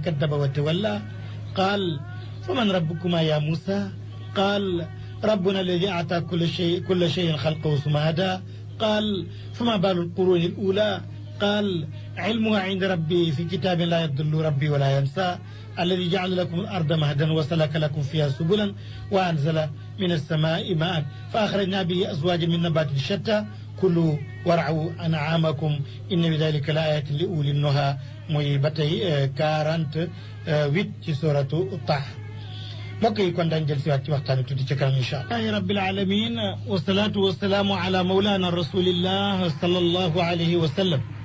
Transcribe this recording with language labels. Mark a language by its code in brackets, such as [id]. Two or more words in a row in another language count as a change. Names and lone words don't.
[ar] كذب وتولى قال فمن ربكما يا موسى قال ربنا الذي أعطى كل شيء خلقه ثم هدى قال فما بال القرون الأولى قال علمها عند ربي في كتاب لا يضل ربي ولا ينسى الذي جعل لكم الأرض مهدا وسلك لكم فيها سبلا وأنزل من السماء ماء فأخرجنا به أزواجا من نبات شتى كلوا وارعوا أنعامكم إن في ذلك لآيات لأولي النهى [wo] muy ba tey 48 ci suratu Taha mbokk yi kon daañu jël si waat ci waxtaan tuuti ci kanam [ar] إن شاء الله. الحمد لله رب العالمين والصلاة والسلام على مولانا رسول الله صلى الله عليه وسلم.